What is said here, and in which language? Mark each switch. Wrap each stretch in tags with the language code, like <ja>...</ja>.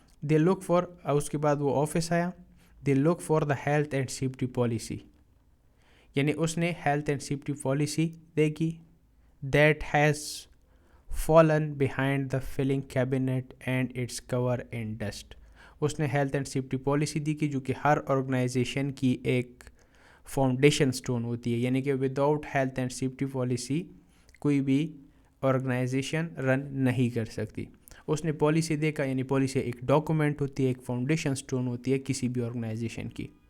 <en>They look for,</en> <ur>اس کے بعد وہ آفس آیا.</ur> <en>They look for the health and safety policy.</en> <ur>یعنی اس نے health and safety policy دیکھی.</ur> <en>That has fallen behind the filing cabinet and its cover in dust.</en> <ur>اس نے health and safety policy دیکھی جو کہ ہر آرگنائزیشن کی ایک فاؤنڈیشن سٹون ہوتی ہے. یعنی کہ without health and safety policy کوئی بھی آرگنائزیشن رن نہیں کر سکتی. اس نے پالیسی دیکھا. یعنی پالیسی ایک ڈاکومنٹ ہوتی ہے, ایک فاؤنڈیشن سٹون ہوتی ہے کسی بھی آرگنائزیشن کی.</ur>